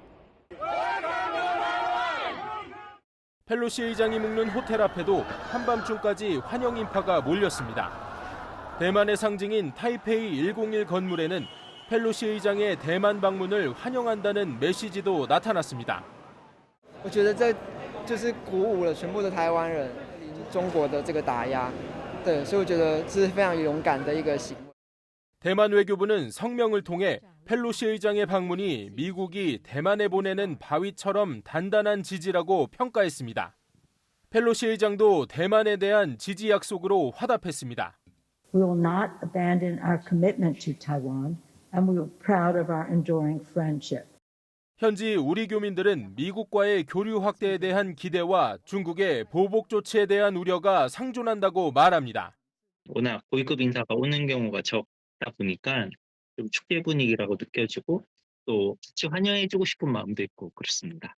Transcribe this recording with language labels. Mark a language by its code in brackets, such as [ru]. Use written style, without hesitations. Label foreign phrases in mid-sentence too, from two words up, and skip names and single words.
[ko] 펠로시 의장이 묵는 호텔 앞에도 한밤중까지 환영 인파가 몰렸습니다. 대만의 상징인 타이페이 101 건물에는 펠로시 의장의 대만 방문을 환영한다는 메시지도 나타났습니다. [zh] 我觉得这就是鼓舞了全部的台湾人中国的这个打压，对，所以我觉得是非常勇敢的一个行为。 [ko] 대만 외교부는 성명을 통해 펠로시 의장의 방문이 미국이 대만에 보내는 바위처럼 단단한 지지라고 평가했습니다. 펠로시 의장도 대만에 대한 지지 약속으로 화답했습니다. [en] We will not abandon our commitment to Taiwan, and we are proud of our enduring friendship. [ko] 현지 우리 교민들은 미국과의 교류 확대에 대한 기대와 중국의 보복 조치에 대한 우려가 상존한다고 말합니다. 워낙 고위급 인사가 오는 경우가 적다 보니까 좀 축제 분위기라고 느껴지고 또 같이 환영해주고 싶은 마음도 있고 그렇습니다.